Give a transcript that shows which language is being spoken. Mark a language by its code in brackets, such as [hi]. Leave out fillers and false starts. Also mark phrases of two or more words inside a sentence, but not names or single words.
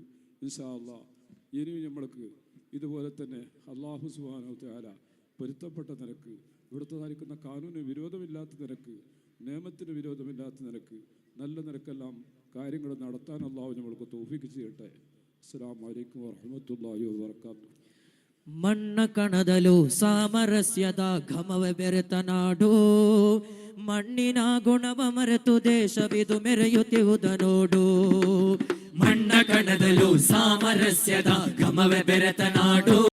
[ar] إن شاء الله [ml] ഇനിയും നമ്മൾക്ക് ഇതുപോലെ തന്നെ [ar] الله سبحانه وتعالى [ml] പൊരുത്തപ്പെട്ട നിരക്ക്, ഇവിടുത്തേതായിരിക്കുന്ന കാനൂന് വിരോധമില്ലാത്ത നിരക്ക്, നിയമത്തിന് വിരോധമില്ലാത്ത നിരക്ക്, നല്ല നിരക്കെല്ലാം കാര്യങ്ങൾ നടത്താൻ അല്ലാഹു നമ്മൾക്ക് തൗഫീഖ് ചെയ്യട്ടെ. [ar] السلام عليكم ورحمة الله وبركاته. [kn] ಮಣ್ಣ ಕಣದಲು ಸಾಮರಸ್ಯದ ಘಮವ ಬೆರೆತ ನಾಡು, ಮಣ್ಣಿನ ಗುಣವ ಮರೆತು ದೇಶವಿದು ಮೆರೆಯುತ್ತಿರುವುದ ನೋಡು. ಮಣ್ಣ ಕಣದಲು ಸಾಮರಸ್ಯದ ಘಮವ ಬೆರೆತ ನಾಡು.